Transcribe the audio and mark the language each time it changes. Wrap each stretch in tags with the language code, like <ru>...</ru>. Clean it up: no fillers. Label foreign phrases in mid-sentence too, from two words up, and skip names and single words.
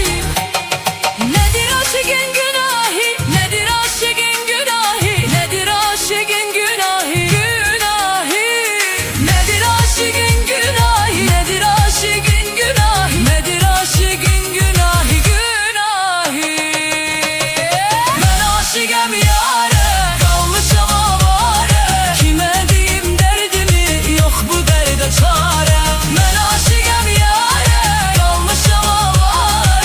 <az>Nədir aşığın günahı, nədir aşığın günahı, nədir aşığın günahı günahı. Nədir aşığın günahı, nədir aşığın günahı, nədir aşığın günahı günahı. Mən aşığım yâre, kalmışam avare.</az> <tr>Kime diyeyim derdimi, yok bu derde çare.</tr> <az>Ben aşığım yâre, kalmışam avare.</az>